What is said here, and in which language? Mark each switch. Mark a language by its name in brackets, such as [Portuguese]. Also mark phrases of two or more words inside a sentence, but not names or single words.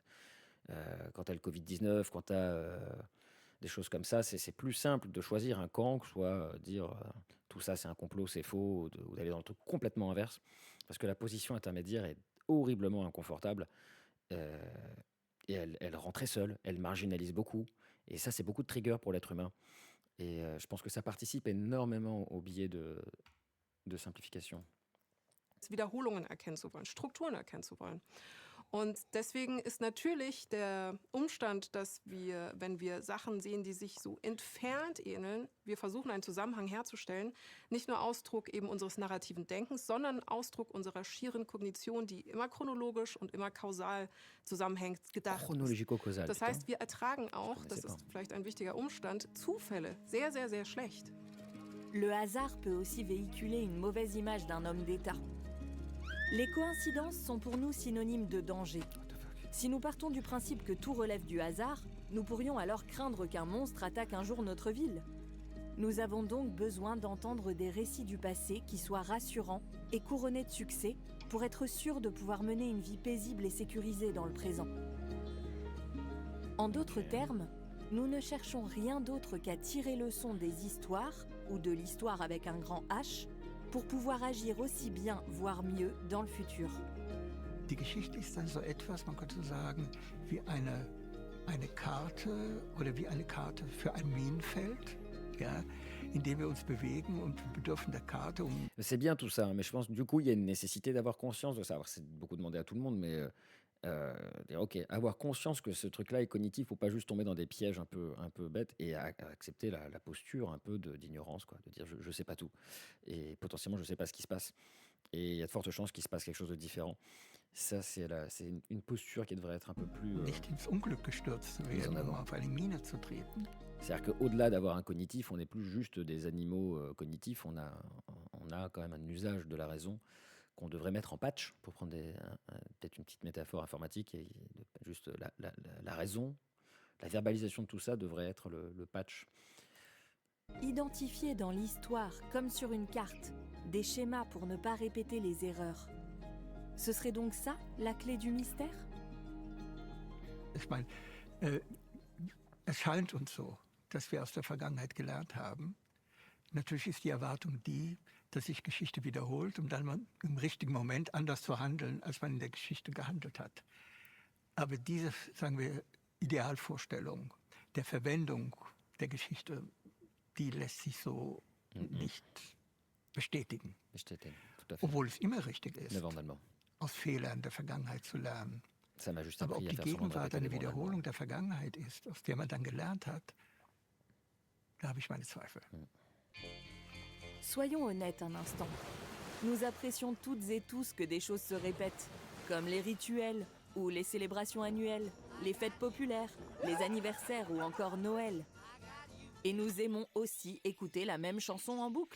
[French] Quand tu as le Covid-19, quand tu as des choses comme ça, c'est plus simple de choisir un camp que soit dire tout ça c'est un complot, c'est faux, ou d'aller dans le truc complètement inverse. Parce que la position intermédiaire est horriblement inconfortable. euh, et elle rend très seule, elle marginalise beaucoup. Et ça, c'est beaucoup de triggers pour l'être humain. Et je pense que ça participe énormément au biais de simplification. [German] Wiederholungen erkennen zu wollen, Strukturen erkennen zu wollen. Und deswegen ist natürlich der Umstand, dass wir, wenn wir Sachen sehen, die sich so entfernt ähneln, wir versuchen einen Zusammenhang herzustellen, nicht nur Ausdruck eben unseres narrativen Denkens, sondern Ausdruck unserer schieren Kognition, die immer chronologisch und immer kausal zusammenhängt, gedacht ist. [French] Chronologico-causal. [German] Das [French] putain. [German] heißt, wir ertragen auch, das [French] connaissais [German] ist vielleicht ein wichtiger Umstand, Zufälle sehr, sehr, sehr schlecht. [French] Le hasard peut aussi véhiculer une mauvaise image d'un homme d'État. Les coïncidences sont pour nous synonymes de danger. Si nous partons du principe que tout relève du hasard, nous pourrions alors craindre qu'un monstre attaque un jour notre ville. Nous avons donc besoin d'entendre des récits du passé qui soient rassurants et couronnés de succès pour être sûrs de pouvoir mener une vie paisible et sécurisée dans le présent. En d'autres termes, nous ne cherchons rien d'autre qu'à tirer leçon des histoires, ou de l'histoire avec un grand H, pour pouvoir agir aussi bien, voire mieux, dans le futur. [German] Die Geschichte ist dann so etwas, man könnte sagen, wie eine Karte oder wie eine Karte für ein Minenfeld, ja, in dem wir uns bewegen und wir bedürfen der Karte, um [French] C'est bien tout ça, hein, mais je pense du coup, il y a une nécessité d'avoir conscience de ça. Alors, c'est beaucoup demandé à tout le monde, mais dire, ok, avoir conscience que ce truc-là est cognitif, faut pas juste tomber dans des pièges un peu bêtes et accepter la posture un peu d'ignorance, quoi, de dire je sais pas tout et potentiellement je sais pas ce qui se passe et il y a de fortes chances qu'il se passe quelque chose de différent. Ça, c'est une posture qui devrait être un peu plus. [German] nicht ins Unglück gestürzt zu werden, um auf eine Mine zu treten. [French] C'est-à-dire qu'au-delà d'avoir un cognitif, on n'est plus juste des animaux cognitifs, on a quand même un usage de la raison qu'on devrait mettre en patch, pour prendre peut-être une petite métaphore informatique, et juste la raison, la verbalisation de tout ça devrait être le patch. Identifier dans l'histoire, comme sur une carte, des schémas pour ne pas répéter les erreurs. Ce serait donc ça, la clé du mystère ? [German] Ich meine, es scheint uns so, dass wir aus der Vergangenheit gelernt haben. Natürlich ist die Erwartung die, dass sich Geschichte wiederholt, um dann mal im richtigen Moment anders zu handeln, als man in der Geschichte gehandelt hat. Aber diese, sagen wir, Idealvorstellung der Verwendung der Geschichte, die lässt sich so nicht bestätigen. Bestätigen, [French] tout à fait. [German] Obwohl es immer richtig ist, [French] Éventuellement. [German] aus Fehlern der Vergangenheit zu lernen. [French] Ça m'a juste [German] Aber [French] appris [German] ob [French] à [German] die [French] faire semblant de [German] Gegenwart [French] répéter [German] eine [French] les bons [German] Wiederholung der Vergangenheit ist, aus der man dann gelernt hat, da habe ich meine Zweifel. [French] Soyons honnêtes un instant. Nous apprécions toutes et tous que des choses se répètent, comme les rituels ou les célébrations annuelles, les fêtes populaires, les anniversaires ou encore Noël. Et nous aimons aussi écouter la même chanson en boucle.